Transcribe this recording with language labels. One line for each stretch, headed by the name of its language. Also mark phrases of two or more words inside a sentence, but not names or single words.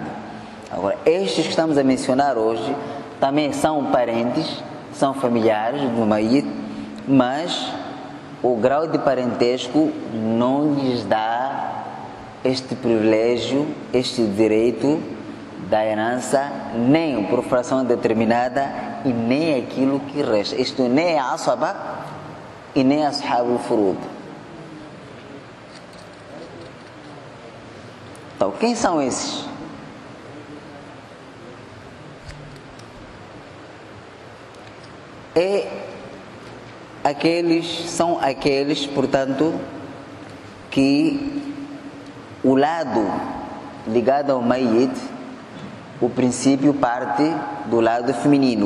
Portuguese: Agora, estes que estamos a mencionar hoje também são parentes, são familiares do Mayyit, mas o grau de parentesco não lhes dá este privilégio, este direito da herança, nem por fração determinada e nem aquilo que resta. Isto nem é Asaba e nem
Arabic: أصحاب الفروض.
Portuguese: Então, quem são esses? São aqueles, portanto, que o lado ligado ao Mayyit, o princípio parte do lado feminino.